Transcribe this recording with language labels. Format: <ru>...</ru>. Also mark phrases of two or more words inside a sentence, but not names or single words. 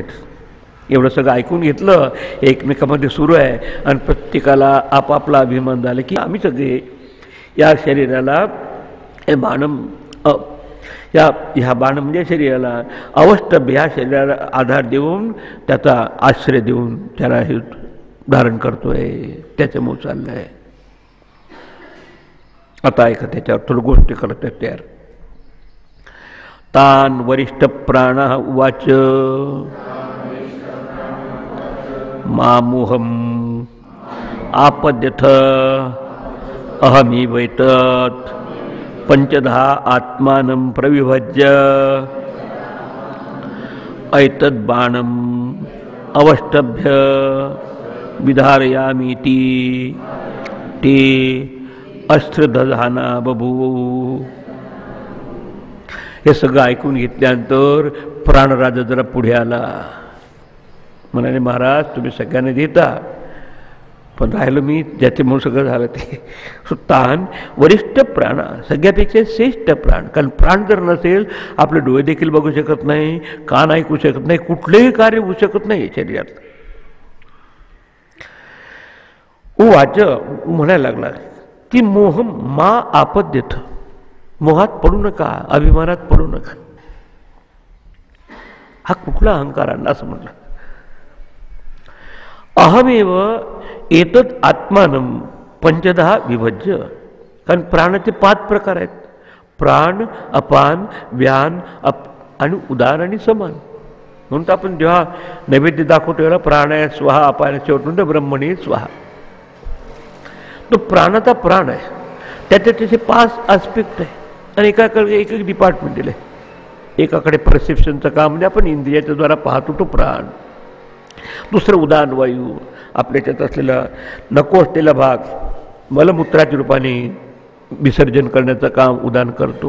<mr>एवढं सगळं ऐकून घेतलं, एकमेकामध्ये सुरू आहे आणि प्रत्येकाला आपापला अभिमान झाला की आम्ही सगळे या शरीराला बाणम ह्या बाण म्हणजे शरीराला अवस्तभ्य ह्या शरीराला आधार देऊन त्याचा आश्रय देऊन त्याला हे धारण करतोय, त्याच्यामुळे चाललं आहे. आता ऐका त्याच्यावर थोडं गोष्टी करत आहेत तयार.</mr> <sa>तान वरिष्ठ प्राण उवाच मामोहम आपद्यथ अहमी वैतत पंचधा आत्मानं प्रविभज्य ऐतद् बाणम अवष्टभ्य विधारयामीति ते अस्त्रदधाना बभू.</sa> <mr>हे सगळं ऐकून घेतल्यानंतर प्राणराजा जरा पुढे आला. म्हणाले महाराज तुम्ही सगळ्यांना देता, पण राहिलं मी ज्याच्यामुळे सगळं झालं ते.</mr> <sa>तान वरिष्ठ प्राण,</sa> <mr>सगळ्यापेक्षा श्रेष्ठ प्राण. कारण प्राण जर नसेल आपले डोळे देखील बघू शकत नाही, कान ऐकू शकत नाही, कुठलेही कार्य होऊ शकत नाही शरीरात. वाच म्हणायला लागला की</mr> <sa>मोह मा आपद्यथ,</sa> <mr>मोहात पडू नका, अभिमानात पडू नका. हा कुठला अहंकार आणला असं म्हटलं.</mr> <sa>अहमेव एतत् आत्मानं पंचधा विभज्य.</sa> <mr>कारण प्राणाचे 5 प्रकार आहेत, प्राण, अपान, व्यान, आणि उदान आणि समान. म्हणून तर आपण जेव्हा नैवेद्य दाखवतो तेव्हा</mr> <sa>प्राणाय स्वाहा,</sa> <mr>अपान शेवटून</mr> <sa>ब्रह्मणी स्वाहा.</sa> <mr>तो प्राणाचा प्राण आहे, त्याचे त्याचे 5 आस्पेक्ट आहे. आणि एकाकडे एक एक डिपार्टमेंट दिलं आहे. एकाकडे परसेप्शनचं काम म्हणजे आपण इंद्रियाच्या द्वारा पाहतो तो प्राण. दुसरं उदान वायू, आपल्याच्यात असलेला नको असलेला भाग मलमूत्राच्या रूपाने विसर्जन करण्याचं काम उदान करतो.</mr>